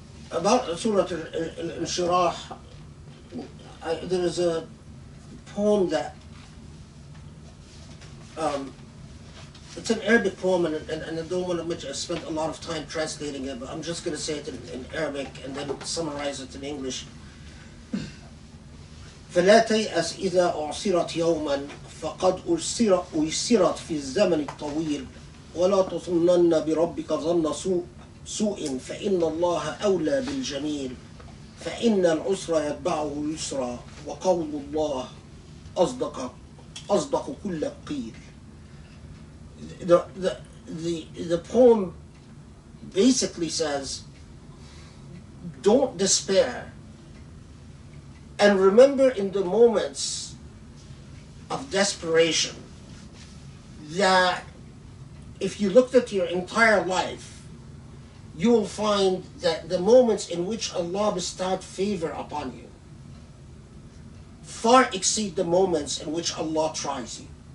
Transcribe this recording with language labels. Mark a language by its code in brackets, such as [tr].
[en] About Surah Al-Sharh, there is a poem that it's an Arabic poem, and I don't want to mention, I spent a lot of time translating it, but I'm just going to say it in Arabic and then summarize it in English. [ar] فلا تيأس إذا أعصرت يوما فقد أيسرت في الزمن الطويل ولا تظنن بربك ظن سوء فإن الله أولى بالجميل فإن العسر يتبعه يسرا وقول الله أصدق كل قيل. [en] The poem basically says, don't despair, and remember in the moments of desperation that if you looked at your entire life, you will find that the moments in which Allah bestowed favor upon you far exceed the moments in which Allah tries you.